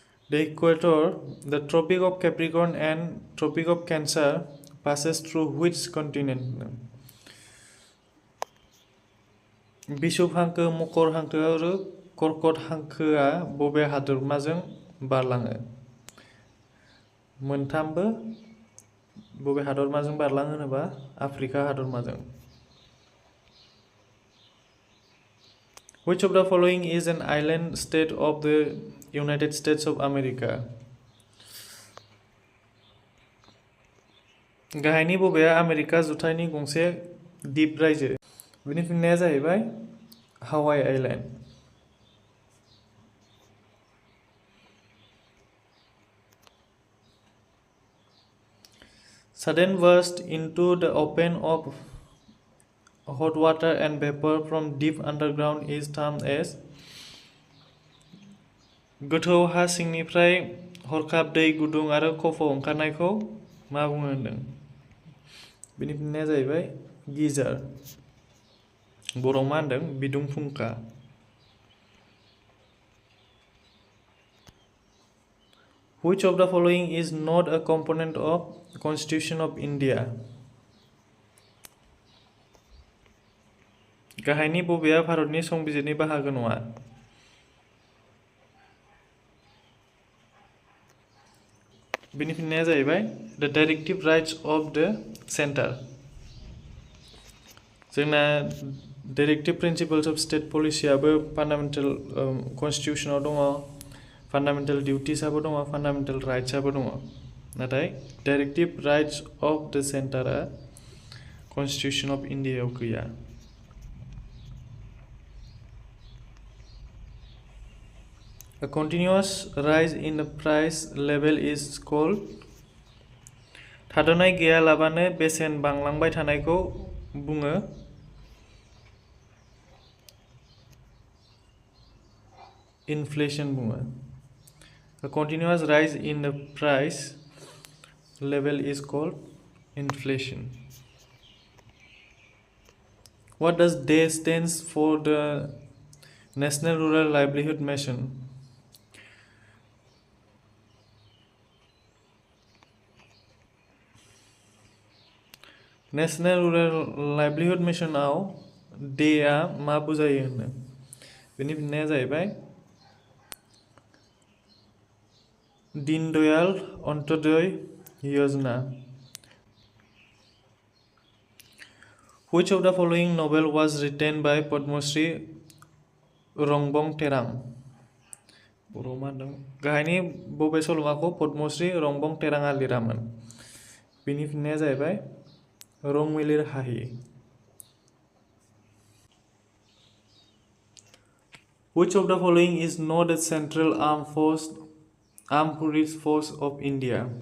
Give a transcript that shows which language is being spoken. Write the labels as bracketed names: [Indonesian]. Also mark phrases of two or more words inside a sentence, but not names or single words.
[English] The equator, the Tropic of Capricorn and Tropic of Cancer passes through which continent? [Bodo] बिषुब हांखो मकर हांखो आरो कर्कट हांखोआ बबे हादोरमाजों बारलाङो? मोनथामबो बबे हादरमाजों बारलाङो होनोबा आफ्रिका हादरमाजों. [English] Which of the following is an island state of the United States of America? [Bodo] गाहायनि बबेया आमेरिका जुथाइनि गंसे द्वीप रायजो? बेनि फिननाया जाहैबाय हावाइ आइलेण्ड. [English] Sudden burst into the open of hot water and vapor from deep underground is termed as. [Bodo] गोथौ हा सिंनिफ्राय हरखाब दै गुदुं आरो खफ' ओंखारनायखौ मा बुङो होनदों? बेनि फिननाया जाहैबाय गिजार. बर'आव मा होनदों? बिदुं फुंखा. [English] Which of the following is not a component of Constitution of India? [Bodo] गाहायनि बबेया भारतनि संबिजिरनि बाहागो नङा? बेनि फिननाया जाहैबाय [English] the directive rights of the center. [Bodo] जोंना [English] directive principles of state policy fundamental constitution [Bodo] दङ, [English] fundamental duties [Bodo] दङ, [English] fundamental rights [Bodo] दङ. नाथाय [English] directive rights of the center constitution of India [Bodo] गैया. [English] A continuous rise in the price level is called. [Bodo] थाद'नाय गैयालाबानो बेसेन बांलांबाय थानायखौ बुङो. Inflation बुङो. [English] A continuous rise in the price level is called inflation. What does DAY stands for? The National Rural Livelihood Mission. [Bodo] National Rural Livelihood Mission आव डेआ मा बुजायो होनदों? बेनि फिननाया जाहैबाय दीनदयाल अंत्योदय योजना. [English] Which of the following novel was written by Padmashri रंबं तेरां? [Bodo] बर'आव मा होनदों? गाहायनि बबे सल'माखौ पद्मश्री रंबं तेराङा लिरामोन? बेनि फिननाया जाहैबाय रंमिलिर हाहि. [English] Which of the following is not the Central Armed Police Force of India?